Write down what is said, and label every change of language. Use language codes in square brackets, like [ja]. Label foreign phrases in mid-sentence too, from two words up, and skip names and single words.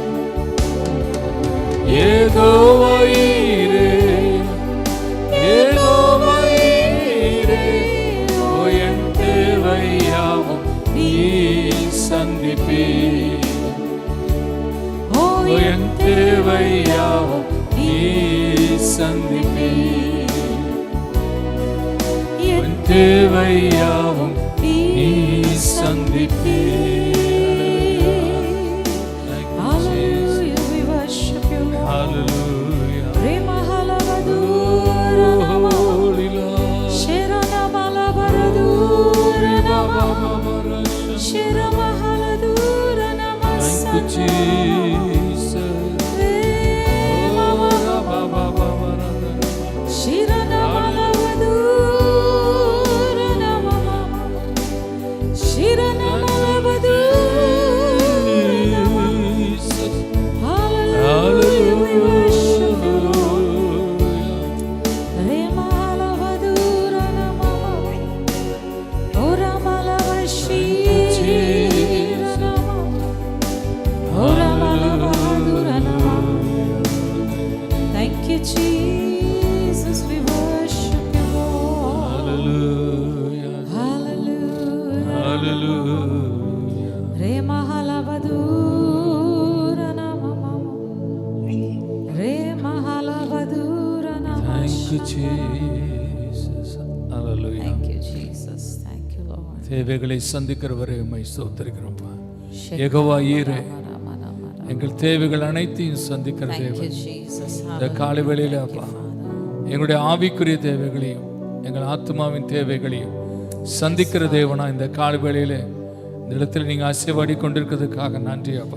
[ta] யெகோவா ஈரே, யெகோவா ஈரே, ஓ என் தேவையாவும் நீர் சந்திப்பீர். ஓ என் தேவையாவும் நீர் சந்திப்பீர். என் தேவையாவும் நீர் சந்திப்பீர். [en] Hallelujah, we worship you Lord. Hallelujah. Rema halabadura nama, Holy Lord. Shirana malabadura nama, Shirama haladura nama. Thank you, Jesus. Rema Ba-ba-ba-ba-ba-ba. Shirana malabadura nama, Shirana malabadura nama. Jesus. Hallelujah, we worship you Lord. Hallelujah. Rema halabadura nama, Ora malabashira nama, Ora malabadura nama. Thank you, Jesus. We worship you, Lord. Hallelujah. Hallelujah. Hallelujah. Rema halabadura nama, Rema halabadura nama. Thank you, Jesus. Hallelujah. Thank you, Jesus. Thank you, Lord. [ta] தேவைகளை சந்திக்கிறவரை உம்மை ஸ்தோத்திரிக்கிறோம்ப்பா. யெகோவா ஈரே, எங்கள் தேவைகள் அனைத்தையும் சந்திக்கிற [en] Thank you, [ta] தேவன். [en] Jesus. [ta] இந்த காலை வேளையில அப்பா, எங்களுடைய ஆவிக்குரிய தேவைகளையும் எங்கள் ஆத்மாவின் தேவைகளையும் சந்திக்கிற தேவனா இந்த கால வேளையிலே இந்த இடத்துல நீங்க ஆசீர்வாடி கொண்டிருக்கிறதுக்காக நன்றி அப்பா.